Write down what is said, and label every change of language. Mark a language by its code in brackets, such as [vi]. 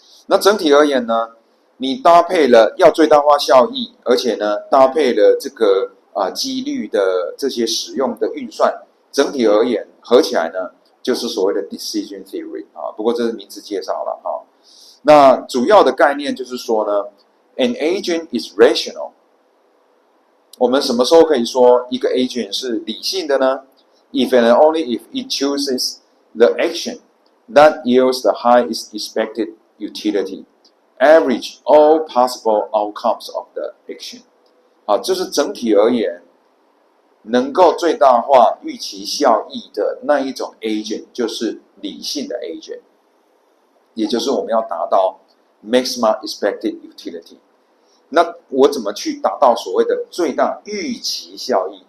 [zh] 那整体而言呢，你搭配了要最大化效益，而且呢搭配了这个几率的这些使用的运算，整体而言合起来呢，就是所谓的 decision theory 啊。不过这是名词介绍了哈。那主要的概念就是说呢 ， [en] an agent is rational。 [zh] 我们什么时候可以说一个 agent 是理性的呢 [en] ？If and only if it chooses the action that yields the highest expected utility, average all possible outcomes of the action。 [zh] 啊，就是整体而言，能够最大化预期效益的那一种 agent， 就是理性的 agent， 也就是我们要达到 maximum expected utility。那我怎么去达到所谓的最大预期效益？